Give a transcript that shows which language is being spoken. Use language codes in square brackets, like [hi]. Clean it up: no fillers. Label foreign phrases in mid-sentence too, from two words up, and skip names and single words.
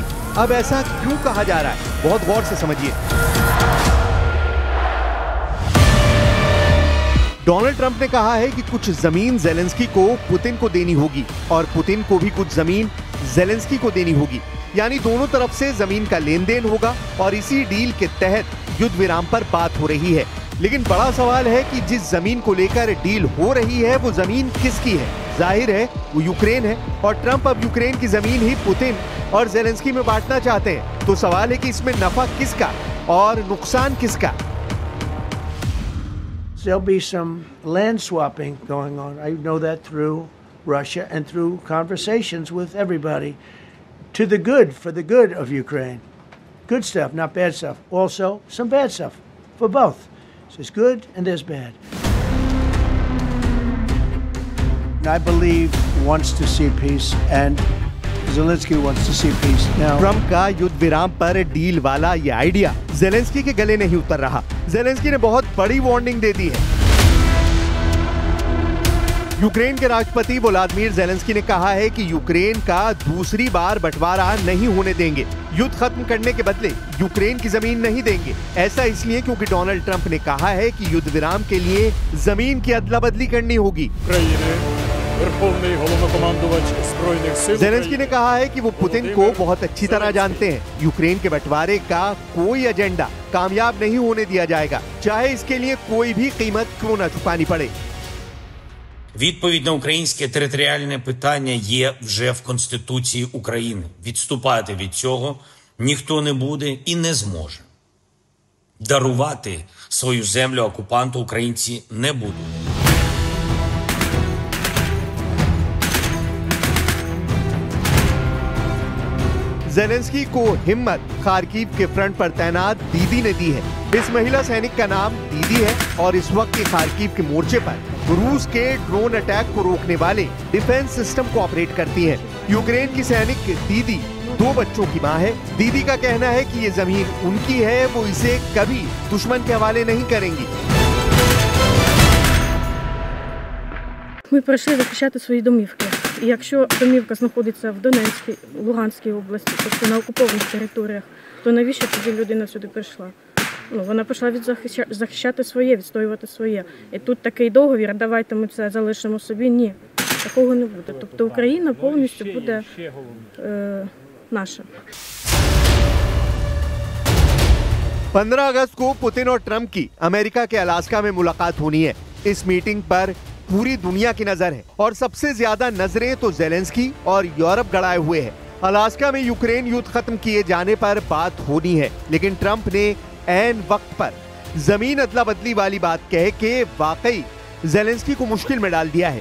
[hi] अब ऐसा क्यों कहा जा रहा है, बहुत गौर से समझिए। डोनाल्ड ट्रंप ने कहा है कि कुछ जमीन ज़ेलेंस्की को पुतिन को देनी होगी और पुतिन को भी कुछ जमीन ज़ेलेंस्की को देनी होगी, यानी दोनों तरफ से जमीन का लेन देन होगा और इसी डील के तहत युद्ध विराम पर बात हो रही है। लेकिन बड़ा सवाल है कि जिस जमीन को लेकर डील हो रही है वो जमीन किसकी है? जाहिर है वो यूक्रेन है और ट्रंप अब यूक्रेन की जमीन ही पुतिन और ज़ेलेंस्की में बांटना चाहते हैं। तो सवाल है कि इसमें नफा किसका और नुकसान किसका? [en] There'll be some land swapping going on. I know that through Russia and through conversations with everybody. To the good, for the good of Ukraine. Good stuff, not bad stuff. Also, some bad stuff for both. So there's good and there's bad. I believe wants to see peace and Zelensky wants to see peace. Now, [hi] ट्रंप का युद्ध विराम पर डील वाला ये आइडिया ज़ेलेंस्की के गले नहीं उतर रहा। ज़ेलेंस्की ने बहुत बड़ी वार्निंग दे दी है। यूक्रेन के राष्ट्रपति वोलोदिमीर ज़ेलेंस्की ने कहा है कि यूक्रेन का दूसरी बार बंटवारा नहीं होने देंगे। युद्ध खत्म करने के बदले यूक्रेन की जमीन नहीं देंगे। ऐसा इसलिए क्योंकि डोनाल्ड ट्रंप ने कहा है कि युद्ध विराम के लिए जमीन की अदला बदली करनी होगी। ज़ेलेंस्की ने कहा है कि वो पुतिन को बहुत अच्छी तरह जानते हैं। यूक्रेन के बंटवारे का कोई एजेंडा कामयाब नहीं होने दिया जाएगा, चाहे इसके लिए कोई भी कीमत क्यों न चुकानी पड़े। [uk] Відповідь на українське територіальне питання є вже в Конституції України. Відступати від цього ніхто не буде і не зможе. Дарувати свою землю окупанту українці не будуть. [hi] ज़ेलेंस्की को हिम्मत खार्किव के फ्रंट पर तैनात दीदी ने दी है। इस महिला सैनिक का नाम दीदी है और इस वक्त के खार्किव के मोर्चे पर रूस के [en] drone attack [hi] को रोकने वाले [en] defense system [hi] को ऑपरेट करती है। यूक्रेन की सैनिक दीदी 2 बच्चों की मां है। दीदी का कहना है कि ये जमीन उनकी है, वो इसे कभी दुश्मन के हवाले नहीं करेंगी। [uk] Ми прийшли захищати свої домівки. І якщо домівка знаходиться в Донецькій, Луганській області, тобто на окупованих територіях, то навіщо тоді людина сюди прийшла? Вона прийшла захищати своє, відстоювати своє. І тут такий договір, давайте ми це залишимо собі. Ні, такого не буде. Тобто Україна повністю буде наша. [hi] 15 अगस्त को पुतिन और ट्रंप की अमेरिका के अलास्का में मुलाकात होनी है। इस मीटिंग पर पूरी दुनिया की नजर है और सबसे ज्यादा नजरें तो ज़ेलेंस्की और यूरोप गड़ाए हुए हैं। अलास्का में यूक्रेन युद्ध खत्म किए जाने पर बात होनी है, लेकिन ट्रंप ने ऐन वक्त पर जमीन अदला बदली वाली बात कह के वाकई ज़ेलेंस्की को मुश्किल में डाल दिया है।